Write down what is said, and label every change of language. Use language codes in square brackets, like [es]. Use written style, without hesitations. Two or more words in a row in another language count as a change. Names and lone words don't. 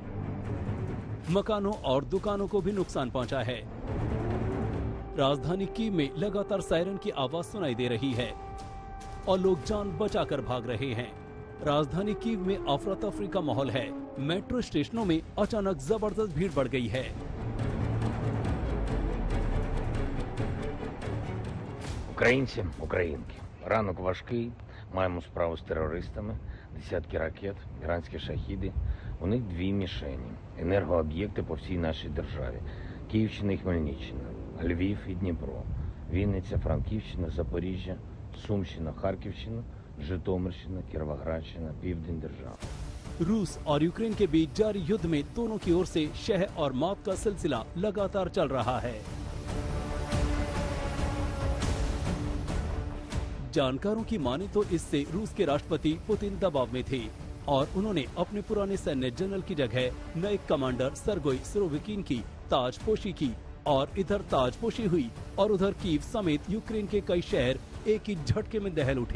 [hi] मकानों और दुकानों को भी नुकसान पहुंचा है। राजधानी कीव में लगातार सायरन की आवाज सुनाई दे रही है और लोग जान बचाकर भाग रहे हैं। राजधानी कीव में अफरा तफरी का माहौल है। मेट्रो स्टेशनों में अचानक जबरदस्त भीड़ बढ़ गई है। [uk] Українці, українки, ранок важкий, маємо справу з терористами, десятки ракет, іранські шахіди. У них 2 мішені, енергооб'єкти по всій нашій державі. Київщина і Хмельниччина, Львів і Дніпро, Вінниця, Франківщина, Запоріжжя, Сумщина, Харківщина, Житомирщина, Кіровоградщина, Південь держави। [hi] रूस और यूक्रेन के बीच जारी युद्ध में दोनों की ओर से शह और मौत का सिलसिला लगातार चल रहा है। जानकारों की माने तो इससे रूस के राष्ट्रपति पुतिन दबाव में थे और उन्होंने अपने पुराने सैन्य जनरल की जगह नए कमांडर सर्गेई सुरोविकिन की ताजपोशी की और इधर ताजपोशी हुई और उधर कीव समेत यूक्रेन के कई शहर एक ही झटके में दहल उठे।